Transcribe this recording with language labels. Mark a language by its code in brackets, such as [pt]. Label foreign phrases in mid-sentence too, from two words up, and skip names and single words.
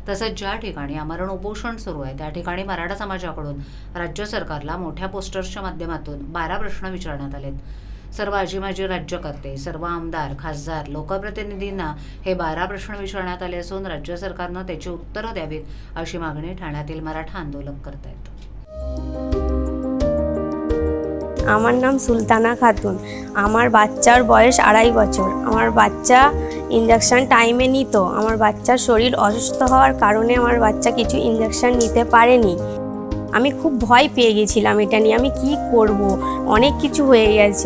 [mr] तसंच ज्या ठिकाणी आमरण उपोषण सुरू आहे त्या ठिकाणी मराठा समाजाकडून राज्य सरकारला मोठ्या पोस्टर्सच्या माध्यमातून 12 प्रश्न विचारण्यात आलेत. सर्व आजी माजी राज्यकर्ते, सर्व आमदार, खासदार, लोकप्रतिनिधींना हे 12 प्रश्न विचारण्यात आले असून राज्य सरकारनं त्याची उत्तरं द्यावीत अशी मागणी ठाण्यातील मराठा आंदोलक करतायत. [bn] আমার নাম সুলতানা খাতুন। আমার বাচ্চার বয়স 2.5 বছর। আমার বাচ্চা [en] injection time [bn] নিত। আমার বাচ্চার শরীর অসুস্থ হওয়ার কারণে আমার বাচ্চা কিছু ইঞ্জেকশন নিতে পারেনি। আমি খুব ভয় পেয়ে গেছিলাম এটা নিয়ে, আমি কি করব, অনেক কিছু হয়ে গেছে।